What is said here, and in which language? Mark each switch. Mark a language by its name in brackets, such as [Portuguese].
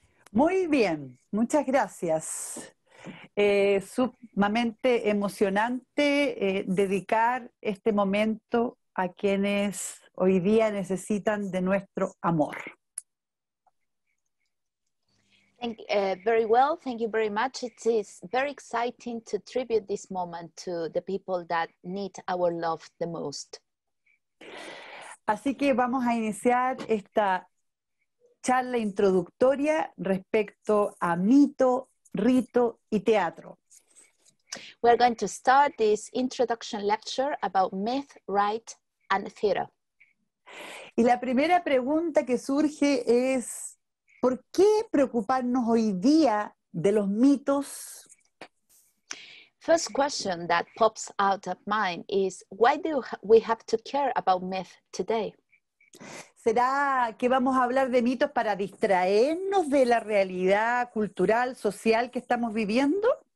[Spanish] Muy bien, muchas gracias. Sumamente emocionante dedicar este momento a quienes hoy día necesitan de nuestro amor. [English] Very well, thank you very much. It is very exciting to tribute this moment to the people that need our love the most. [Spanish] Así que vamos a iniciar esta charla introductoria respecto a mito, rito y teatro. [English] We're going to start this introduction lecture about myth, rite, and theater. [Spanish] Y la primera pregunta que surge es, ¿por qué preocuparnos hoy día de los mitos? [English] First question that pops out of mind is, why do we have to care about myth today? [Spanish] ¿Será que vamos a hablar de mitos para distraernos de la realidad cultural, social que estamos viviendo?